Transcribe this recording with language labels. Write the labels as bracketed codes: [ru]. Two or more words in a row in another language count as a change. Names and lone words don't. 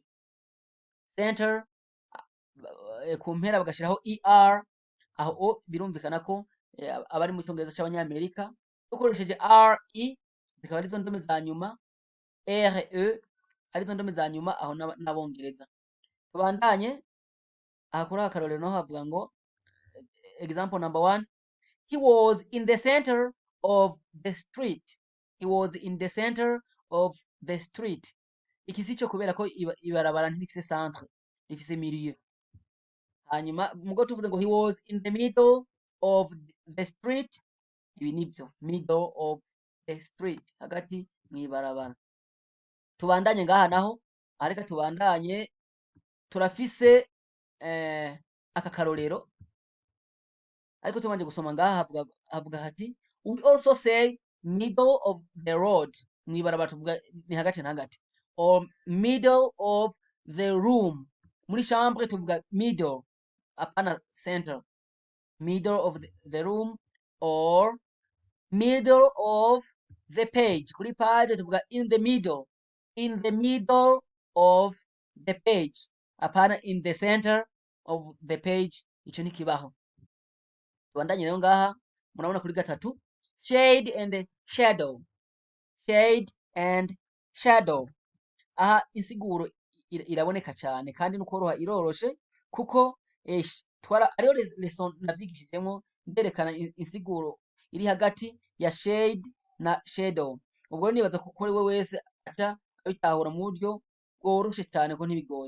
[rn] Center ku mpera bagashiraho er, aho o birumvikana ko abari mu cyongereza c'abanyamerika. Dukoresheje re zikaba arizo ndome za nyuma, re arizo ndome za nyuma aho n'abongereza. Tubandanye aha kuri akarorero naho havuga ngo [en] example number 1, he was in the center of the street. He was in the center of the street. [rn] Iki sico kubera ko ibarabara ntifise centre, rifise milieu. Hanyuma mugo tuvuze ngo [en] he was in the middle of the street, [rn] ibi nibyo, [en] middle of the street, [rn] hagati mw'ibarabara. Tubandanye ngaha naho, areka tubandanye turafise aka karorero, ariko tubanje gusoma ngaha havuga hati [en] we also say middle of the road, [rn] mw'ibarabara tuvuga ni hagati na hagati, [en] or middle of the room. [rn] Muri chambre tuvuga middle, apana center. [en] Middle of the room or middle of the page. [rn] Kuri page tuvuga [en] in the middle of the page, [rn] apana [en] in the center of the page. [rn] Ico ni kibaho. Tubandanye rero ngaha murabona kuri gatatu, [en] shade and shadow. Shade and shadow. [rn] Aha insiguro iraboneka cyane kandi n'ukoroha iroroshe, kuko ariyo lesson navyigishijemo nderekana insiguro iri hagati ya shade na shadow. Ubwo nibaza ko we wese aca abitahura mu buryo bworoshe cyane ko ntibigoye.